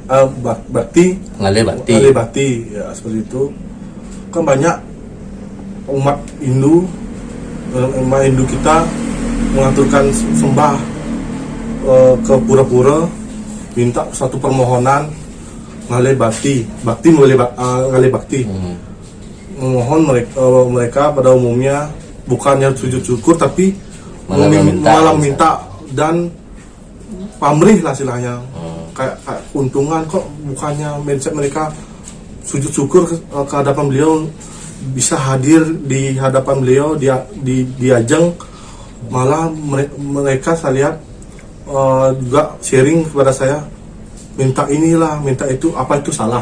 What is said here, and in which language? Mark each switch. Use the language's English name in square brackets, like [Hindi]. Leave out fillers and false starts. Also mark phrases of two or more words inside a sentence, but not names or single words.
[Indonesian] ngale bakti ya, seperti itu kan banyak umat Hindu umat Hindu kita mengaturkan sembah ke pura-pura, minta satu permohonan [Balinese] ngalih bakti ngalih bakti. [Indonesian] Memohon mereka pada umumnya bukannya sujud syukur tapi malah minta dan pamrih lah istilahnya. Kayak untungan kok, bukannya mindset mereka sujud syukur ke hadapan beliau, bisa hadir di hadapan beliau di ajang, malah mereka saya lihat juga sharing kepada saya, minta inilah, minta itu, apa itu salah?